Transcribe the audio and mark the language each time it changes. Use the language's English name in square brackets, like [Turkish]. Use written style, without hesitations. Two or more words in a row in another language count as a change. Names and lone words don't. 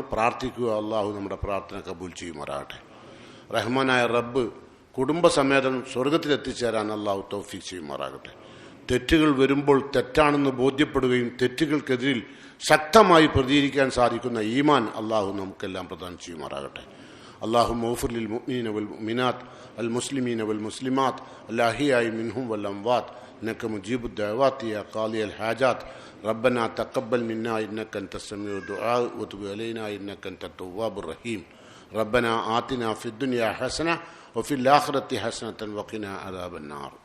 [Malayalam] പ്രാർത്ഥിക്കുക, അള്ളാഹു നമ്മുടെ പ്രാർത്ഥന കബൂൽ ചെയ്യുമാറാകട്ടെ. റഹ്മാനായ റബ്ബ് കുടുംബസമേതം സ്വർഗത്തിലെത്തിച്ചേരാൻ അള്ളാഹു തൗഫീഖ് ചെയ്യുമാറാകട്ടെ. തെറ്റുകൾ വരുമ്പോൾ തെറ്റാണെന്ന് ബോധ്യപ്പെടുകയും തെറ്റുകൾക്കെതിരിൽ ശക്തമായി പ്രതികരിക്കാൻ സാധിക്കുന്ന ഈമാൻ അള്ളാഹു നമുക്കെല്ലാം പ്രദാനം ചെയ്യുമാറാകട്ടെ. [Arabic] اللهم اغفر للمؤمنين والمؤمنات المسلمين والمسلمات الأحياء منهم والأموات إنك مجيب الدعوات يا قاضي الحاجات. ربنا تقبل منا إنك أنت السميع الدعاء وتب علينا إنك أنت التواب الرحيم. ربنا آتنا في الدنيا حسنة وفي الآخرة حسنة وقنا عذاب النار.